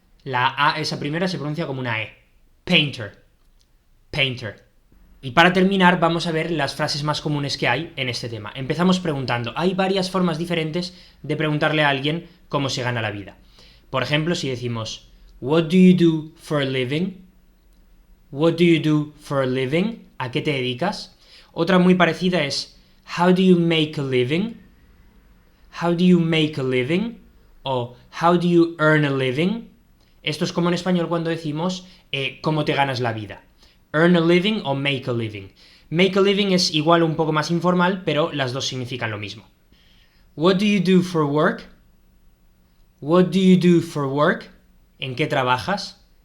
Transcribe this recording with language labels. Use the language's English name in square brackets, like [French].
[Spanish] La A esa primera se pronuncia como una E. [English] Painter, painter. [Spanish] Y para terminar vamos a ver las frases más comunes que hay en este tema. Empezamos preguntando. Hay varias formas diferentes de preguntarle a alguien cómo se gana la vida. Por ejemplo, si decimos [English] What do you do for a living? What do you do for a living? [Spanish] ¿A qué te dedicas? Otra muy parecida es [English] How do you make a living? How do you make a living? O How do you earn a living? [Spanish] Esto es como en español cuando decimos ¿cómo te ganas la vida? [English] Earn a living o make a living. Make a living [Spanish] es igual un poco más informal, pero las dos significan lo mismo. [English] What do you do for work? What do you do for work? [Spanish] ¿En qué trabajas?